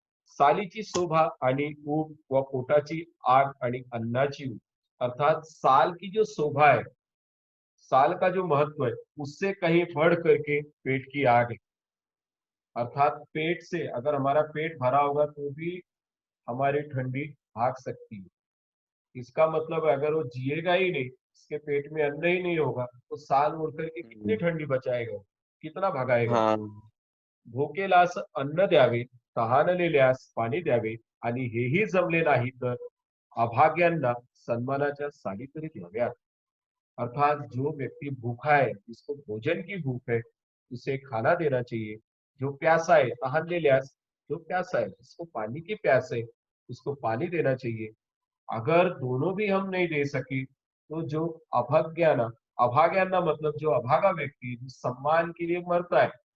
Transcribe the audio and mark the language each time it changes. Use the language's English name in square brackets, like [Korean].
[Marathi] सालीची शोभा आणि ऊब व पोटाची आग आणि अन्नाची ऊब, [Hindi] अर्थात साल की जो शोभा है, साल का जो महत्व है, उससे कहीं बढ़ करके पेट की आग है. अर्थात पेट से, अगर हमारा पेट भरा होगा तो भी हमारी ठंडी भाग सकती है. इसका मतलब है अगर वो जिएगा ही नहीं, उसके पेट में अन्न ही नहीं होगा, तो साल ओढ़ करके कितनी हम्म, ठंडी बचाएगा वो? कितना भगाएगा? हाँ। [Marathi] भुकेल्यास अन्न द्यावे, तहानलेल्यास पाणी द्यावे आणि हेही जमले नाही तर अभाग्यांना सन्मानाच्या साडी तरी द्याव्यात. [Hindi] अर्थात जो व्यक्ति भूखा है, जिसको भोजन की भूख है, उसे खाना देना चाहिए. जो प्यासा है, तहानलेल्यास, जो प्यासा है, जिसको पानी की प्यास है, उसको पानी देना चाहिए. अगर दोनों भी हम नहीं दे सके तो जो अभाग्याना, अभाग्याना मतलब जो अभागा व्यक्ति जो सम्मान के लिए मरता है.